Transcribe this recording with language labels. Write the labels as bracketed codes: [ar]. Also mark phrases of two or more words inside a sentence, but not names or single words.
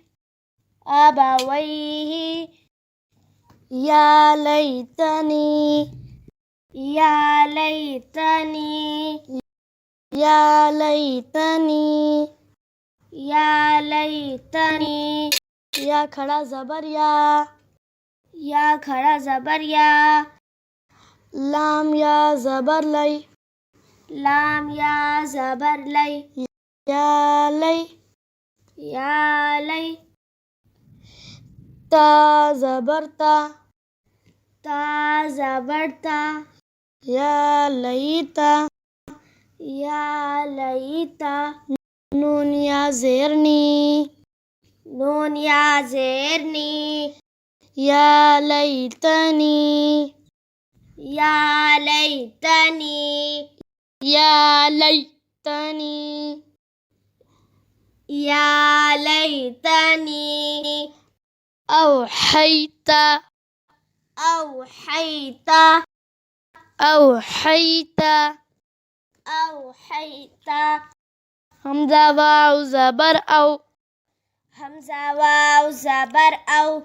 [ar] Abawayhi. يا ليتني, يا ليتني, يا ليتني. يا ليتني. [ur] یا کھڑا زبر یا. یا کھڑا زبر یا. لام یا زبر لی. لام یا زبر لی. [ar] يا لي. يا لي. [ur] تا زبر تا. تا زبر تا. [ar] يا ليت. يا ليت. [ur] نون یا زیر نی. نون یا زیر نی. [ar] يا ليتني, يا ليتني. يا ليتني. يا ليتني. أوحيت, أوحيت, أوحيت. أوحيت. [ur] همزة واو زبر أو. همزة واو زبر أو.